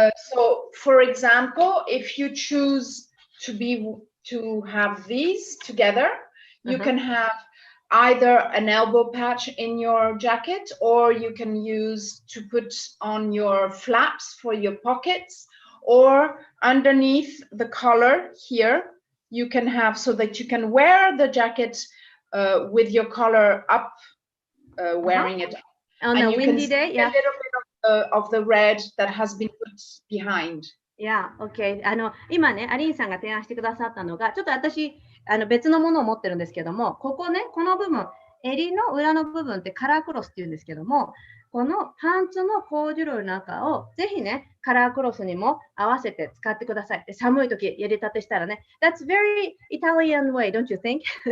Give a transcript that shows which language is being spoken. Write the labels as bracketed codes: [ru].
[en] So, for example, if you choose to have these together, you can have either an elbow patch in your jacket, or you can use to put on your flaps for your pockets, or underneath the collar here, you can have so that you can wear the jacket with your collar up, wearing it on a windy day. Yeah. A little bit of the red that has been put behind. Yeah, okay. [ja] 今ね、アリーンさんが提案してくださったのが、ちょっと私、別のものを持ってるんですけども、この部分、襟の裏の部分ってカラークロスっていうんですけども、このパンツのコーデュロイの中をぜひね、カラークロスにも合わせて使ってください。寒い時やりたてしたらね。 [en] That's very Italian way, don't you think?